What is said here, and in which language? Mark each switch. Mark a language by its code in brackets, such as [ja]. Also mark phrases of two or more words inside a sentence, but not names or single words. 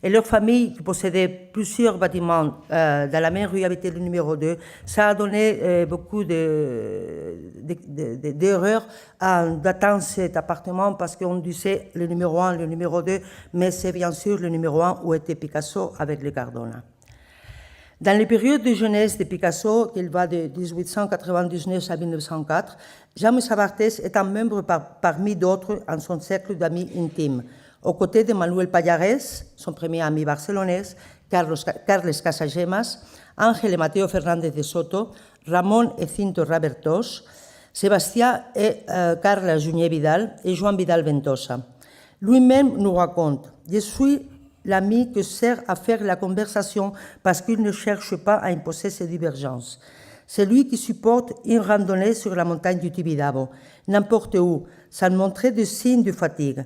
[fr] Et leur famille, qui possédait plusieurs bâtiments dans la même rue, habitait le numéro 2, ça a donné beaucoup d'erreurs en datant cet appartement parce qu'on disait le numéro 1, le numéro 2, mais c'est bien sûr le numéro 1 où était Picasso avec le Cardona. Dans les périodes de jeunesse de Picasso, qu'il va de 1899 à 1904, Jaume Sabartés est un membre parmi d'autres en son cercle d'amis intimes, aux côtés de Manuel Pallares, son premier ami barcelonais, Carles Casagemas, Ángel et Mateo Fernández de Soto, Ramon et Cinto Rabertos, Sébastien et Carla Junier Vidal et Joan Vidal Ventosa. Lui-même nous raconte « Je suis l'ami que sert à faire la conversation parce qu'il ne cherche pas à imposer ses divergences. C'est lui qui supporte une randonnée sur la montagne du Tibidabo, n'importe où, sans montrer de signes de fatigue.